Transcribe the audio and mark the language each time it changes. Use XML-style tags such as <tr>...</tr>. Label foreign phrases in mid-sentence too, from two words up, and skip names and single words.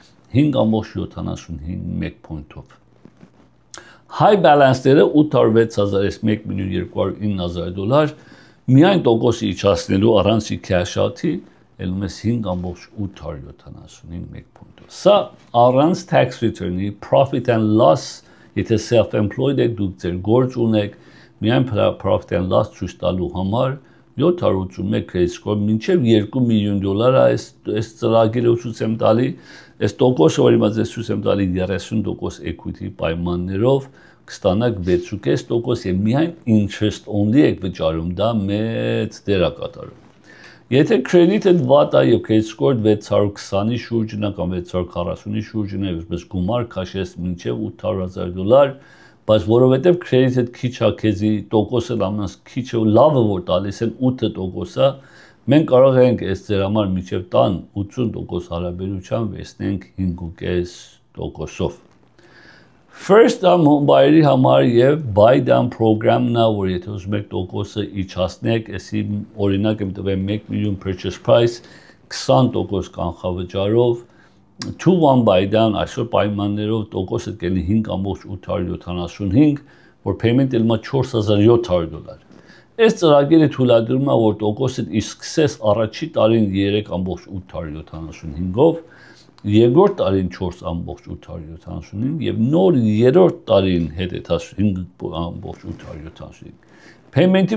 <hy>5.75 մեկ պոինտով։</hy> <en>High balance-</en> <hy>ները 806,000-ից 1.209,000 միայն տոկոսի իջացնելու առանց cash-out-ի ելնում ես 5.875 մեկ պոինտով։ Սա առանց</hy> <en>tax return-</en> <hy>ի</hy> <en>profit and loss,</en> <hy>եթե self-employed եք, դուք ձեր գործ ունեք, միայն</hy> <en>profit and loss</en> <hy>ցույց տալու համար 781</hy> <en>credit score</en> <hy>մինչև $2 միլիոն այս ծրագիրը ցույց եմ տալի, այս տոկոսը, որ իմաց ես ցույց եմ տալի 30% equity պայմաններով կստանաք 6.5% եւ միայն interest only եք վճարում, դա մեծ դեր է կատարում։ Եթե credit-ը վատ է եւ</hy> <en>credit score</en> <hy>620-ի շուրջն է կամ 640-ի շուրջն է, այսպես գումար քաշես մինչև $800,000, բայց որովհետեւ credit-ը քիչ է, քեզի տոկոսը ամենից քիչը լավը որ տալիս են 8%-ը, մենք կարող ենք այս ձեր համար մինչև տան 80% հարաբերությամբ վերցնենք 5.5%-ով։</hy> <en>First time homebuyer-</en> <hy>ի համար եւ</hy> <en>buy down program-</en> <hy>ն է, որ եթե ուզում եք տոկոսը իջացնեք, այսի օրինակ եմ տվել 1 միլիոն</hy> <en>purchase price</en> <hy>20% կանխավճարով 2-1</hy> <en>buy down</en> <hy>այսօր պայմաններով տոկոսը կլինի 5.875, որ payment-ը ելնա $4,700։ Այս ծրագիրը թույլատրում է, որ տոկոսը սկսես առաջի տարին 3.875-ով, երկրորդ տարին 4.875 եւ նոր երրորդ տարին հետեւած 5.875։ Payment-ի</hy>